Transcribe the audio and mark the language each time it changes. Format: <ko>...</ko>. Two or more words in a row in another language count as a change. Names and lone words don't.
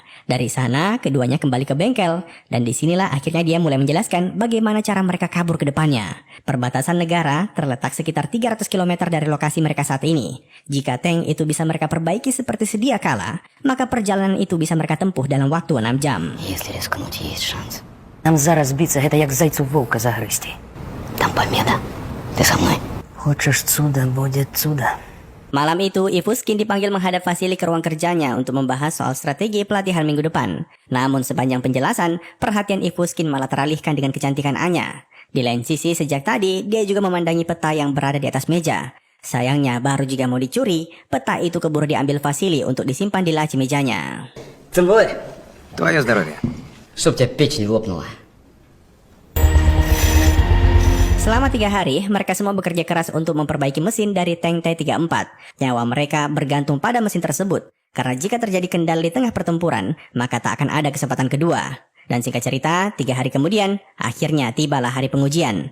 <id>Dari sana, keduanya kembali ke bengkel, dan disinilah akhirnya dia mulai menjelaskan bagaimana cara mereka kabur ke depannya. Perbatasan negara terletak sekitar 300 km dari lokasi mereka saat ini. Jika tank itu bisa mereka perbaiki seperti sedia kala, maka perjalanan itu bisa mereka tempuh dalam waktu 6 jam.</id> <ru>Если рискнуть, есть шанс. Нам зараз биться, это</ru> <uk>як зайцу вовка загрызти.</uk> <ru>Там победа. Ты со мной? Хочешь чудо, будет чудо.</ru> <id>Malam itu, Ivuskin dipanggil menghadap Vasily ke ruang kerjanya untuk membahas soal strategi pelatihan minggu depan. Namun sepanjang penjelasan, perhatian Ivuskin malah teralihkan dengan kecantikan Anya. Di lain sisi, sejak tadi, dia juga memandangi peta yang berada di atas meja. Sayangnya, baru juga mau dicuri, peta itu keburu diambil Vasily untuk disimpan di laci mejanya.</id> <ru>Твое здоровье. Чтоб тебя печень лопнула.</ru> <id>Selama 3 hari, mereka semua bekerja keras untuk memperbaiki mesin dari tank T-34. Nyawa mereka bergantung pada mesin tersebut. Karena jika terjadi kendala di tengah pertempuran, maka tak akan ada kesempatan kedua. Dan singkat cerita, 3 hari kemudian, akhirnya tibalah hari pengujian.</id>